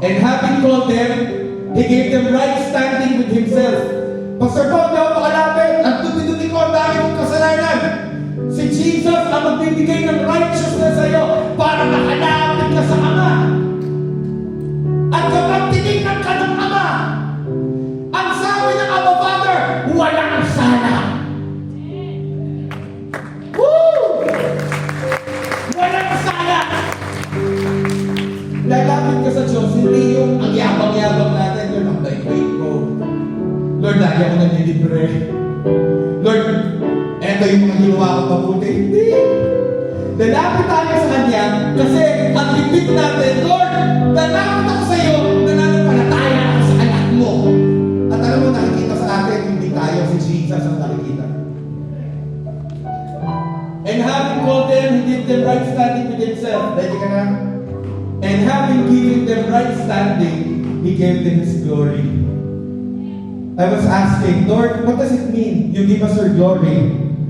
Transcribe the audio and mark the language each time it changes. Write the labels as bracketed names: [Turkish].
[English] And having called them, He gave them right standing with Himself. [Filipino] Pastor Paul, daw makalapit, ang dumi-dumi ko ang dami kong kasalanan. Si Jesus ang magbibigay ng righteousness sa iyo para makalapit ka sa Ama. At kapag tinignan ka ng Ama, ang sabi ng Abba Father, walang sala. Woo! Walang sala. Lalapit ka sa Diyos, hindi yung ang yabang-yabang natin. Lord, ang bait-bait ko. Lord, lagi ako nanilibre. Lord, eto yung mga ginawa ko mabuti. Hindi. Lalapit tayo sa Kanya kasi ang bibig natin, Lord, lalapit ako sa iyo, nananampalataya ako sa anak mo. At alam mo, nakikita sa atin, hindi tayo si Jesus ang nakikita. [English] And having called them, He gave them right standing with Himself. [Filipino] Ready ka na? [English] And having given them right standing, He gave them His glory. I was asking, Lord, what does it mean? You give us your glory.